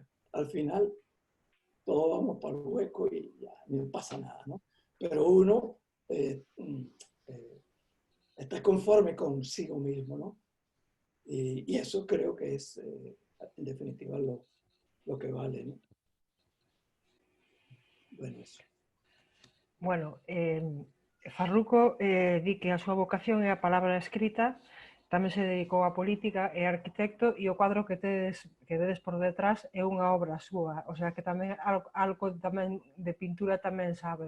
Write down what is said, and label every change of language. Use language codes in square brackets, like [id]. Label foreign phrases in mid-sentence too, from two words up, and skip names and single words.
[es] Al final, todos vamos para el hueco y ya no pasa nada, ¿no? Pero uno está conforme consigo mismo, ¿no? Y eso creo que es, en definitiva, lo que vale, ¿no? Bueno, eso. [gl] Bueno, Farruco di que a súa vocación é a palabra escrita, tamén se dedicou á política, é arquitecto e o cuadro que vedes por detrás é unha obra súa, [es] o sea [gl] que tamén algo tamén de pintura tamén sabe.